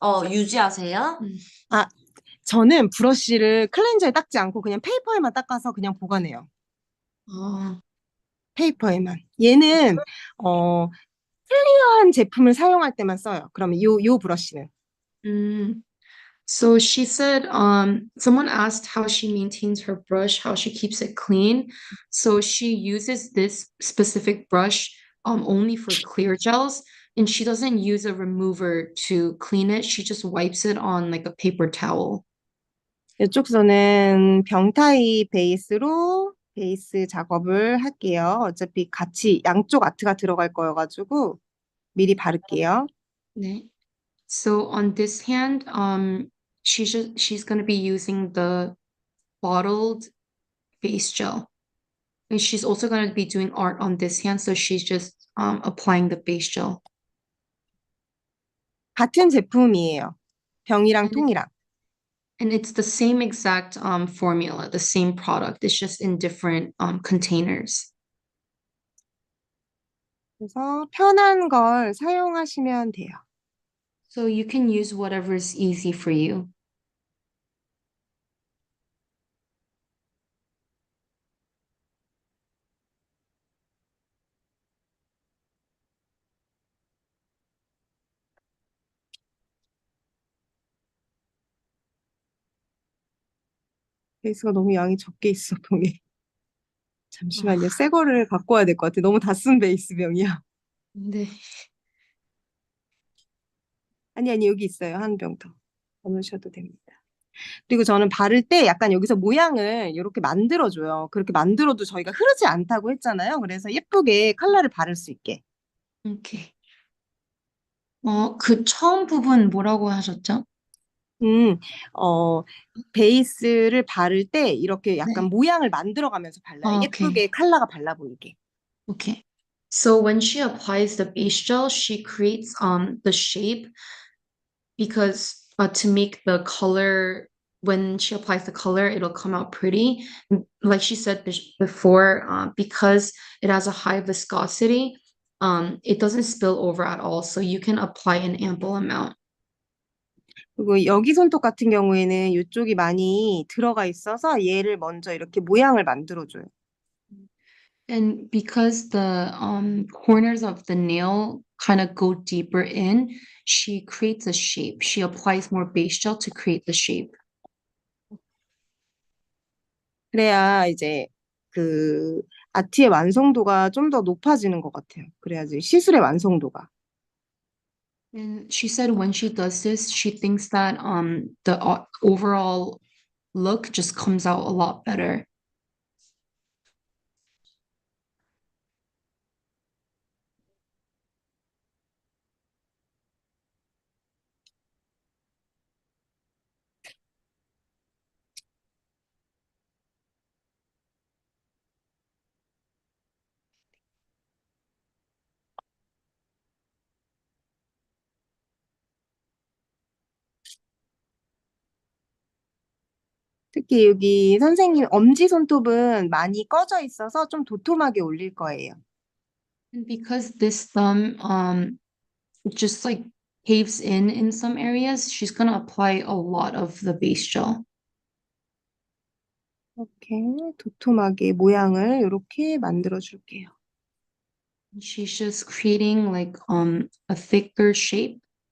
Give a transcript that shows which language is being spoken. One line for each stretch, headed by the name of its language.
Korean: 유지하세요? 아, 저는 브러쉬를 클렌저에 닦지 않고 그냥 페이퍼에만 닦아서 그냥 보관해요. 아, 페이퍼에만. 얘는 클리어한 제품을 사용할 때만 써요. 그러면 요 브러쉬는. 음.
English: So she said, someone asked how she maintains her brush, how she keeps it clean. So she uses this specific brush, only for clear gels, and she doesn't use a remover to clean it. She just wipes it on like a paper towel.
Korean: 이쪽서는 병타입 베이스로 베이스 작업을 할게요. 어차피 같이 양쪽 아트가 들어갈 거여가지고 미리 바를게요.
English: 네. So on this hand, she's gonna be using the bottled face gel. And she's also gonna be doing art on this hand, so she's just applying the face gel.
Korean: 같은 제품이에요. 병이랑
English: And
Korean: 통이랑.
English: and it's the same exact formula, the same product. It's just in different containers.
Korean: 그래서 편한 걸 사용하시면 돼요.
English: So you can use whatever's easy for you.
Korean: 베이스가 너무 양이 적게 있어, 병에. 아, 잠시만요. 새 거를 갖고 와야 될 것 같아. 너무 다 쓴 베이스 병이야. 네. 아니, 여기 있어요. 한 병 더. 더 넣으셔도 됩니다. 그리고 저는 바를 때 약간 여기서 모양을 이렇게 만들어줘요. 그렇게 만들어도 저희가 흐르지 않다고 했잖아요. 그래서 예쁘게 컬러를 바를 수 있게. 오케이. 그 처음 부분 뭐라고 하셨죠? 음, 어, 베이스를 바를 때 이렇게 약간 네. 모양을 만들어가면서 발라요. 오케이. 예쁘게 컬러가 발라 보이게.
English: Okay. So when she applies the base gel, she creates the shape because to make the color when she applies the color, it'll come out pretty. Like she said before, because it has a high viscosity, it doesn't spill over at all. So you can apply an ample amount.
Korean: 그리고 여기 손톱 같은 경우에는 이쪽이 많이 들어가 있어서 얘를 먼저 이렇게 모양을 만들어줘요.
English: And because the corners of the nail kind of go deeper in, she creates a shape. She applies more base gel to create the shape.
Korean: 그래야 이제 그 아트의 완성도가 좀 더 높아지는 것 같아요. 그래야지 시술의 완성도가.
English: And she said when she does this, she thinks that the overall look just comes out a lot better.
Korean: 특히 여기 선생님 엄지손톱은 많이 꺼져 있어서 좀 도톰하게 올릴 거예요.
English: And because this thumb just like caves in some areas, she's gonna apply a lot of the base gel.
Korean: 이렇게 도톰하게 모양을 이렇게 만들어 줄게요.
English: And she's just creating like a thicker shape.